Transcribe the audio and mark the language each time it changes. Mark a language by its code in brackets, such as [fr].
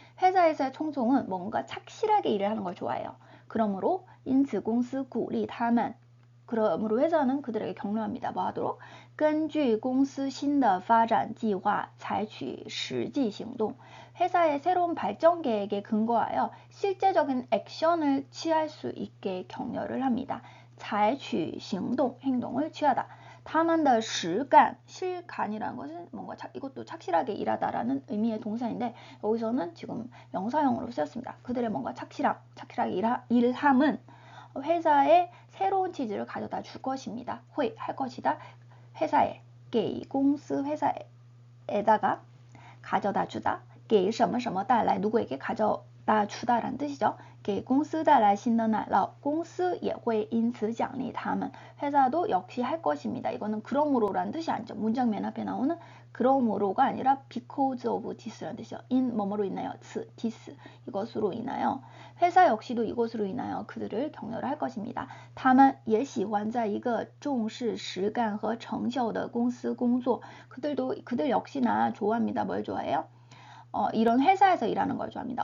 [ko] 회사에서의 총총은 뭔가 착실하게 일을 하는 걸 좋아해요. 그러므로 [zh] 因此公司鼓励他们, [ko] 그러므로 회사는 그들에게 격려합니다. 뭐 하도록? [zh] 根据公司新的发展计划采取实际行动. [ko] 회사의 새로운 발전 계획에 근거하여 실제적인 액션을 취할 수 있게 격려를 합니다. 采取行动, 행동을 취하다. [zh] 他们的实干, [ko] 실간이라는 것은 뭔가 이것도 착실하게 일하다라는 의미의 동사인데, 여기서는 지금 명사형으로 쓰였습니다. 그들의 뭔가 착실하게 일함은 회사에 새로운 치즈를 가져다 줄 것입니다. 할 것이다. 회사에, 给公司 회사에다가 가져다 주다. 给什么什么带来 누구에게 가져다 주다라는 뜻이죠. [zh] 给公司带来新的奶酪. 公司也会因此奖励他们. [ko] 회사도 역시 할 것입니다. 이거는 그러므로라는 뜻이 아니죠. 문장 맨 앞에 나오는 그러므로가 아니라 because of this라는 뜻이죠. in 뭐뭐로 인하여, this 이것으로 인하여. 회사 역시도 이것으로 인하여 그들을 격려를 할 것입니다. [zh] 他们也喜欢在一个重视实干和成效的公司工作. [ko] 그들 역시나 좋아합니다. 뭘 좋아해요? 이런 회사에서 일하는 걸 좋아합니다.